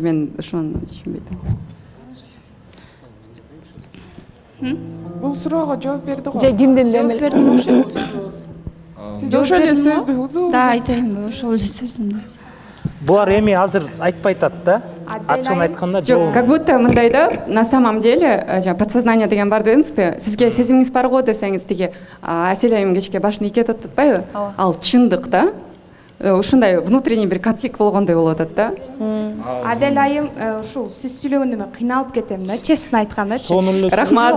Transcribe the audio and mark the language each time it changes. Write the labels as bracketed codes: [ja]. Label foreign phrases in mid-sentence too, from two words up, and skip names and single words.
[ky] Мен ошону түшүнбөйт. Бул суроого жооп берди го. Же кимдин демел? Сиз ошол эле сөздү узун. Да, айтайынбы, ошол эле сөзүмдү. Булар эми азыр айтпай атат да. Ачыгын айтканда жок, [ru] как будто [ky] мындай да, [ru] на самом деле, подсознание [ky] деген бар дедиңизби? Сизге сезимиңиз бар го десеңиз, тиги Асель айым кечке башын ийкетип атпайбы? Ал чындык да. Ушундай внутренний бир конфликт болгондой болуп атат да. Адель айым ушул сиз сүйлөгөндө мен кыйналып кетем да, честно айткандачы. Рахмат.